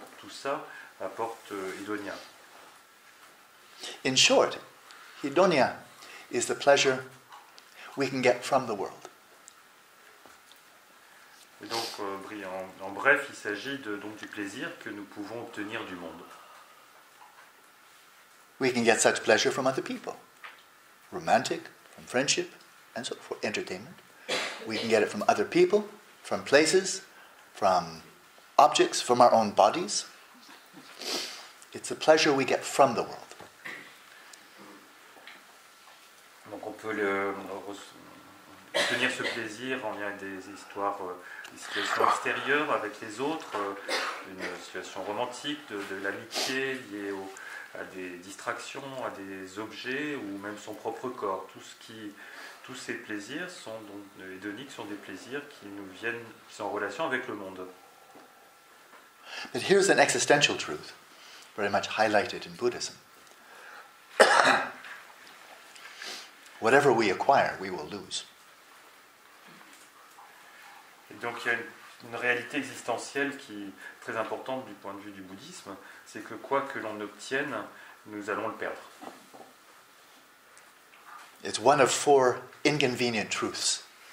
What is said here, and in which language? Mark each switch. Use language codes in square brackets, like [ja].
[fr] Tout ça apporte hédonia. [en] In short, hedonia is the pleasure we can get from the world. [fr] Et donc, en bref, il s'agit donc du plaisir que nous pouvons obtenir du monde. [en] We can get such pleasure from other people. Romantic, from friendship, and so forth. Entertainment. We can get it from other people, from places, from objects, from our own bodies. It's a pleasure we get from the world. [fr] Donc on peut obtenir ce plaisir en lien avec des histoires, des situations extérieures avec les autres, une situation romantique, de l'amitié liée à des distractions, à des objets ou même son propre corps. Tous ces plaisirs hédoniques sont des plaisirs qui sont en relation avec le monde. [en] But here's an existential truth, very much highlighted in Buddhism. Whatever we acquire, we will lose. [fr] Et donc il y a une réalité existentielle qui est très importante du point de vue du bouddhisme, c'est que quoi que l'on obtienne, nous allons le perdre. [en] It's one of 4 inconvenient truths.